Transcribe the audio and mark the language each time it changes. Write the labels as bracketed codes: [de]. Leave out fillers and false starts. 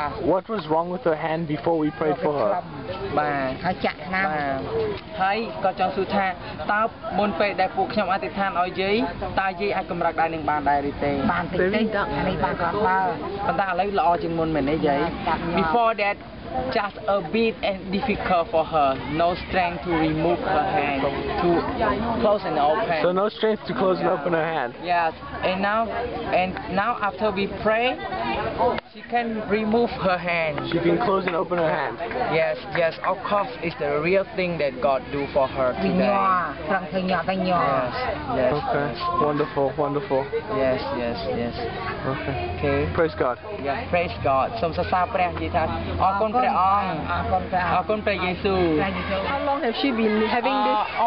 [en] What was wrong with her hand before we prayed for her? [km] បាទហើយចាក់ថ្នាំហើយក៏ចង់សួរថាតើមុនពេលដែលពួកខ្ញុំអធិដ្ឋានឲ្យយាយតើយាយអាចកម្រើកដៃនឹងបានដែរឬទេបានតិចនេះបានគាត់បើប៉ុន្តែឥឡូវល្អជាងមុនមែនទេយាយ [en] Before that just a bit and difficult for her. No strength to remove her hand, to close and open. So no strength to close and open her hand. Yes, and now after we pray, she can remove her hand. She can close and open her hand. Yes, yes, of course, it's the real thing that God do for her today. Yes, yes. Okay. Wonderful, wonderful. Yes, yes, yes. Okay. Okay. Praise God. Yeah, praise God. [km] សូមសរសើរព្រះនិយាយថាអរគុណព្រះអង្គអរគុណព្រះយេស៊ូវ [en] How long have she been having this?